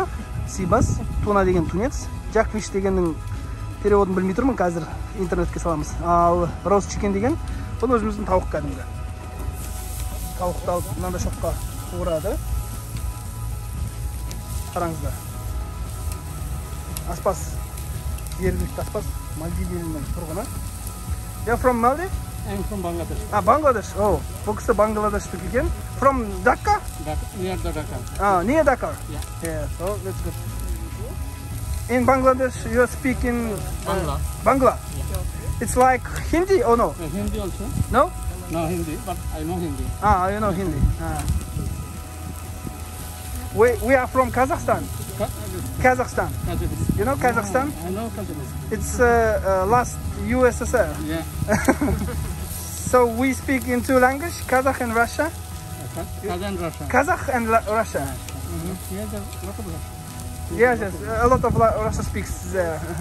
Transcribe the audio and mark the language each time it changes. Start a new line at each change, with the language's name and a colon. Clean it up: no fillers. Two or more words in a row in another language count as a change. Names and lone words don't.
Kazakh: Сибас, туна деген тунец, джакфиш дегеннің переводын білмей тұрмын, қазір интернетке саламыз. Ал
English: roast chicken
Kazakh: деген, бұл өзіміздің тауық кәдімгі. Тауықты алып, мынандай шоққа қуырады. Қараңыздар. Аспаз, жергілікті аспаз, Мальдив елінің тұрғыны.
English: You're from Maldives? I'm from Bangladesh. Bangladesh.
Kazakh: Oh, бұл кісі Bangladesh'тік екен.
English: From Dhaka? Near the Dhaka. Near Dhaka? Yeah. Yeah, so that's good. In Bangladesh, you speak in Bangla. Bangla? Yeah. It's like Hindi or no? Hindi also? No? No Hindi, but I know Hindi. You know Hindi. We are from Kazakhstan. Kazakhstan. You know Kazakhstan? I know Kazakhstan. It's last USSR. Yeah. So we speak in two languages, Kazakh and Russia. Kazakh and Russia. Kazakh and Russia. Yeah, there's a lot of Russia. Yes, yes, a lot of Russia speaks there.